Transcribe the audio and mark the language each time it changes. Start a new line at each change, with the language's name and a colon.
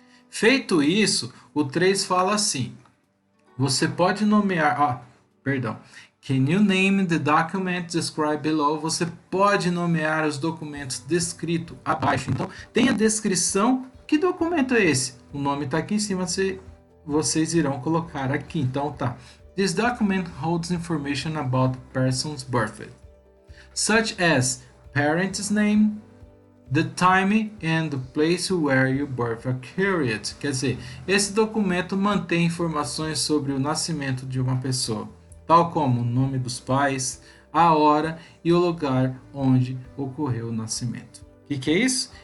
Portuguese: Feito isso, o 3 fala assim, você pode nomear,
English: Can you name the document described below?
Portuguese: Você pode nomear os documentos descritos abaixo. Então, tem a descrição. Que documento é esse? O nome está aqui em cima, vocês irão colocar aqui. Então, tá.
English: This document holds information about the person's birthday, such as parent's name, the time and the place where your birth occurred.
Portuguese: Quer dizer, esse documento mantém informações sobre o nascimento de uma pessoa, tal como o nome dos pais, a hora e o lugar onde ocorreu o nascimento. O que é isso?